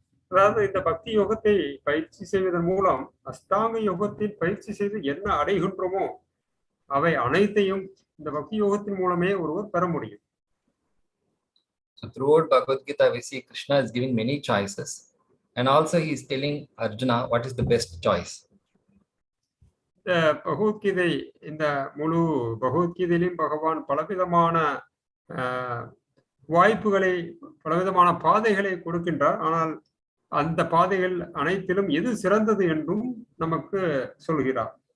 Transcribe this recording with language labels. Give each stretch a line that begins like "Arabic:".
Tamil: அதாவது இந்த பக்தி யோகத்தை பயிற்சி செய்வதன் மூலம் அஷ்டாங்க யோகத்தில் பயிற்சி செய்து என்ன அடைகின்றோமோ அவை அனைத்தையும் இந்த பக்தி யோகத்தின் மூலமே ஒருவர் பெற முடியும்.
English: So throughout Bhagavad Gita, we see Krishna is giving many choices, and also he is telling Arjuna what is the best choice.
Tamil: இந்த பகவத்கீதை, இந்த முழு பகவத்கீதையிலும் பகவான் பலவிதமான வாய்ப்புகளை, பலவிதமான பாதைகளை கொடுக்கின்றார். ஆனால் அந்த பாதைகள் அனைத்திலும் எது சிறந்தது என்றும் நமக்கு சொல்கிறார்.